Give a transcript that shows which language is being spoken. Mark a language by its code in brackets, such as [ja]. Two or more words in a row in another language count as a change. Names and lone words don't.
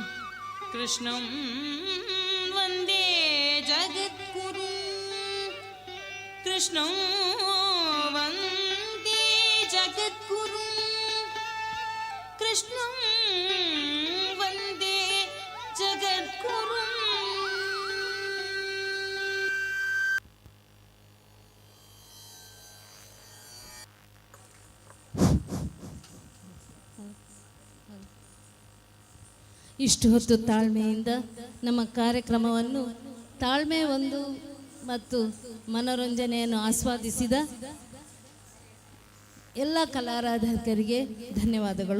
[sa] ಕೃಷ್ಣಂ ವಂದೇ ಜಗದ್ಗುರು कृष्णं वन्दे जगद्गुरुं कृष्णं वन्दे जगद्गुरुं [kn] ಇಷ್ಟು ಹೊತ್ತು ತಾಳ್ಮೆಯಿಂದ ನಮ್ಮ ಕಾರ್ಯಕ್ರಮವನ್ನು ತಾಳ್ಮೆ ಒಂದು ಮತ್ತು ಮನೋರಂಜನೆಯನ್ನು ಆಸ್ವಾದಿಸಿದ ಎಲ್ಲ ಕಲಾರಾಧಕರಿಗೆ ಧನ್ಯವಾದಗಳು.